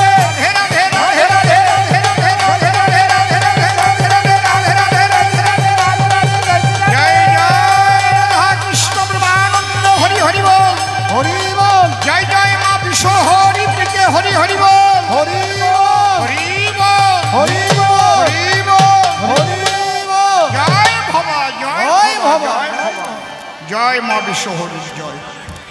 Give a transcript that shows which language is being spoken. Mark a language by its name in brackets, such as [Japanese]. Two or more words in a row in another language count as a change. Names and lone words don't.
[Bangla] রাধে রাধে রাধে রাধে রাধে রাধে রাধে রাধে রাধে রাধে জয় জয় রাধা কৃষ্ণ প্রেমানন্দ হরি হরি বল হরি বল জয় জয় মা বিশ্ব হরি প্রিকে হরি হরি বল হরি বল হরি বল হরি বল হরি বল হরি বল জয় ভবা জয় জয় ভবা ভবা। জয় ভবা জয় মা বিশ্ব হরি জয়।